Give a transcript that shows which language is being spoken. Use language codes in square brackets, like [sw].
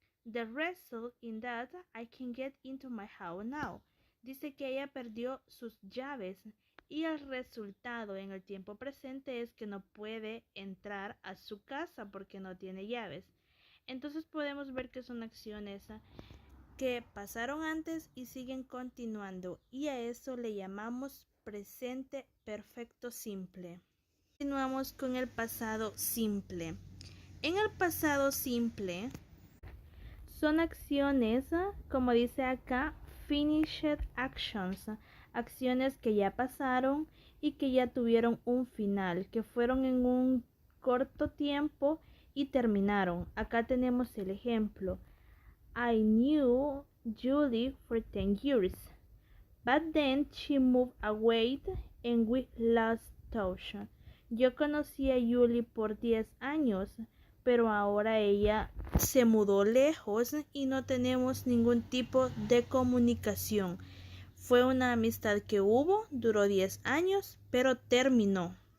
[en] The result in that I can get into my house now. [es] Dice que ella perdió sus llaves y el resultado en el tiempo presente es que no puede entrar a su casa porque no tiene llaves. Entonces podemos ver que son acciones que pasaron antes y siguen continuando, y a eso le llamamos presente perfecto simple. Continuamos con el pasado simple. En el pasado simple son acciones, como dice acá, [en] finished actions, [es] acciones que ya pasaron y que ya tuvieron un final, que fueron en un corto tiempo y terminaron. Acá tenemos el ejemplo. [en] I knew Julie for 10 years, but then she moved away and we lost touch. [es] Yo conocí a Julie por 10 años, pero ahora ella se mudó lejos y no tenemos ningún tipo de comunicación. Fue una amistad que hubo, duró 10 años, pero terminó.